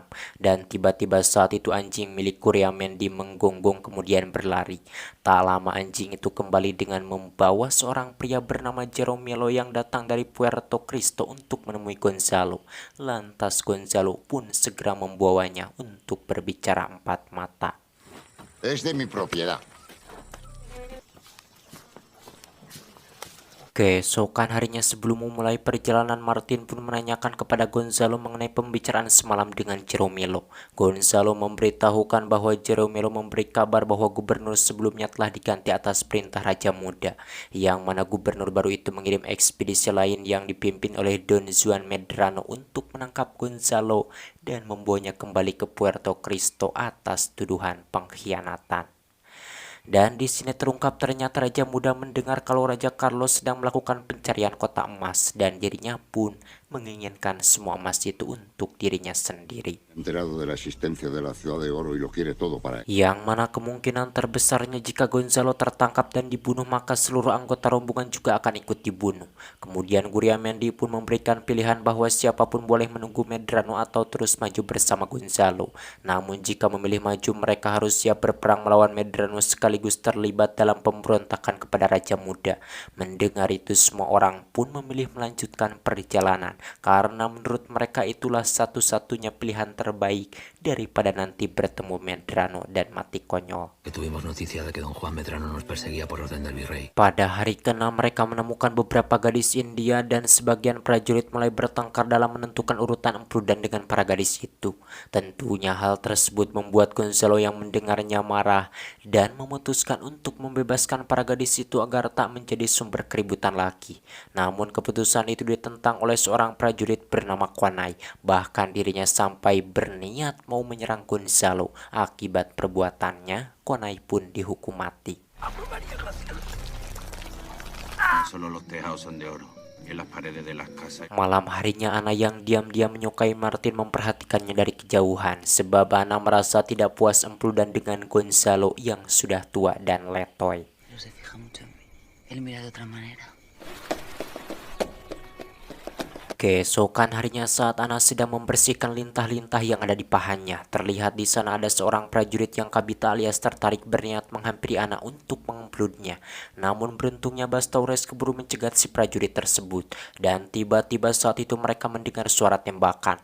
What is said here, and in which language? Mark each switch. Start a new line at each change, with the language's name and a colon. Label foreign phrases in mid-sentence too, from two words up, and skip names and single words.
Indonesian: Dan tiba-tiba saat itu anjing milik Guglielmendi menggonggong kemudian berlari. Tak lama anjing itu kembali dengan membawa seorang pria bernama Jeromelo yang datang dari Puerto Cristo untuk menemui Gonzalo. Lantas Gonzalo pun segera membawanya untuk berbicara empat mata.
Spanish: Es de mi propiedad.
Indonesian: Keesokan harinya sebelum memulai perjalanan, Martin pun menanyakan kepada Gonzalo mengenai pembicaraan semalam dengan Jeromelo. Gonzalo memberitahukan bahwa Jeromelo memberi kabar bahwa gubernur sebelumnya telah diganti atas perintah Raja Muda, yang mana gubernur baru itu mengirim ekspedisi lain yang dipimpin oleh Don Juan Medrano untuk menangkap Gonzalo dan membawanya kembali ke Puerto Cristo atas tuduhan pengkhianatan. Dan di sini terungkap ternyata Raja Muda mendengar kalau Raja Carlos sedang melakukan pencarian kotak emas dan dirinya pun menginginkan semua emas itu untuk dirinya sendiri.
Spanish: Enterado de la existencia de la ciudad de oro y lo quiere todo para él.
Indonesian: Yang mana kemungkinan terbesarnya jika Gonzalo tertangkap dan dibunuh, maka seluruh anggota rombongan juga akan ikut dibunuh. Kemudian Guglielmendi pun memberikan pilihan bahwa siapapun boleh menunggu Medrano atau terus maju bersama Gonzalo. Namun jika memilih maju, mereka harus siap berperang melawan Medrano sekaligus terlibat dalam pemberontakan kepada Raja Muda. Mendengar itu semua orang pun memilih melanjutkan perjalanan, karena menurut mereka itulah satu-satunya pilihan terbaik daripada nanti bertemu Medrano dan mati konyol.
Spanish: Tuvimos noticia de que don Juan Medrano nos perseguía por orden del virrey.
Indonesian: Pada hari ke-6 mereka menemukan beberapa gadis India dan sebagian prajurit mulai bertengkar dalam menentukan urutan empu dan dengan para gadis itu. Tentunya hal tersebut membuat Gonzalo yang mendengarnya marah dan memutuskan untuk membebaskan para gadis itu agar tak menjadi sumber keributan lagi. Namun keputusan itu ditentang oleh seorang seorang prajurit bernama Kwanai. Bahkan dirinya sampai berniat mau menyerang Gonzalo. Akibat perbuatannya, Kwanai pun dihukum mati.
Spanish: No solo los tejados son de oro, que las paredes de las casas.
Indonesian: Malam harinya Ana yang diam-diam menyukai Martin memperhatikannya dari kejauhan. Sebab Ana merasa tidak puas empu dan dengan Gonzalo yang sudah tua dan letoy.
Spanish: Pero se fija mucho en mí. Él mira de otra manera.
Indonesian: Keesokan harinya saat Ana sedang membersihkan lintah-lintah yang ada di pahanya, terlihat di sana ada seorang prajurit yang kabita alias tertarik berniat menghampiri Ana untuk mengemplunnya. Namun beruntungnya Bastaures keburu mencegat si prajurit tersebut, dan tiba-tiba saat itu mereka mendengar suara tembakan.